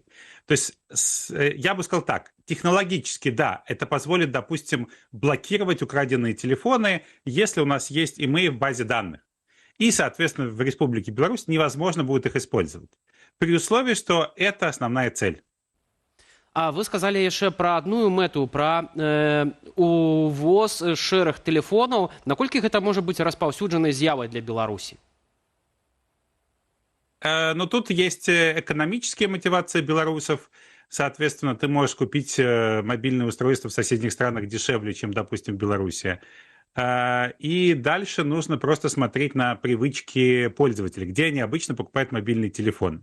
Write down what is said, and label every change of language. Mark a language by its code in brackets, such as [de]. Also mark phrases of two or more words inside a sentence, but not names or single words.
[ru] То есть, я бы сказал так, технологически, да, это позволит, допустим, блокировать украденные телефоны, если у нас есть email в базе данных. И, соответственно, в Республике Беларусь невозможно будет их использовать. При условии, что это основная цель. [be] А вы сказали яшчэ пра адную мэту, пра увоз шэраг тэлефонаў. Наколькі гэта можа быць распаўсюджанай з'явай для Беларусі? [ru] Но тут есть экономические мотивации белорусов. Соответственно, ты можешь купить мобильное устройство в соседних странах дешевле, чем, допустим, в Беларуси. И дальше нужно просто смотреть на привычки пользователей, где они обычно покупают мобильный телефон.